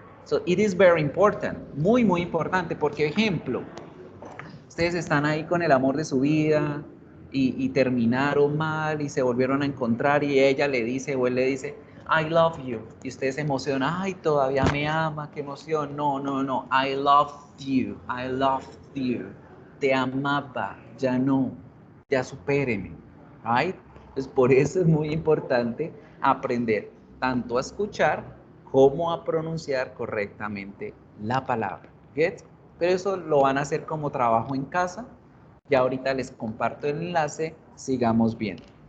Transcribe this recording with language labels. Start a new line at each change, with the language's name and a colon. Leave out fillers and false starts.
English: So it is very important,
Spanish: muy, muy importante, porque ejemplo, ustedes están ahí con el amor de su vida y terminaron mal y se volvieron a encontrar y ella le dice o él le dice,
English: I love you.
Spanish: Y ustedes se emocionan, ay, todavía me ama, qué emoción.
English: No, no, no, I loved you, I loved you.
Spanish: Te amaba, ya no, ya supéreme. Right? Pues por eso es muy importante aprender tanto a escuchar como a pronunciar correctamente la palabra. ¿Get? Pero eso lo van a hacer como trabajo en casa. Ya ahorita les comparto el enlace, sigamos viendo.